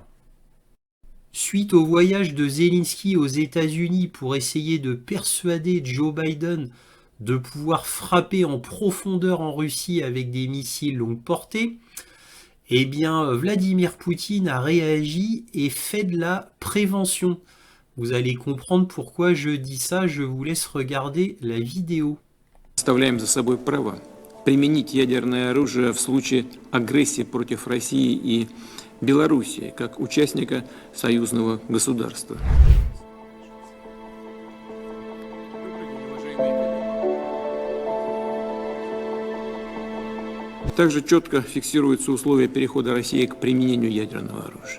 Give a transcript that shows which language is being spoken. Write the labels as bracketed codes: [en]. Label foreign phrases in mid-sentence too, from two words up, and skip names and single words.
[fr] Suite au voyage de Zelensky aux États-Unis pour essayer de persuader Joe Biden de pouvoir frapper en profondeur en Russie avec des missiles longue portée, eh bien Vladimir Poutine a réagi et fait de la prévention. Vous allez comprendre pourquoi je dis ça, je vous laisse regarder la vidéo. [ru] Оставляем за собой право применить ядерное оружие в случае агрессии против России и Белоруссии, как участника союзного государства. Также четко фиксируются условия перехода России к применению ядерного оружия.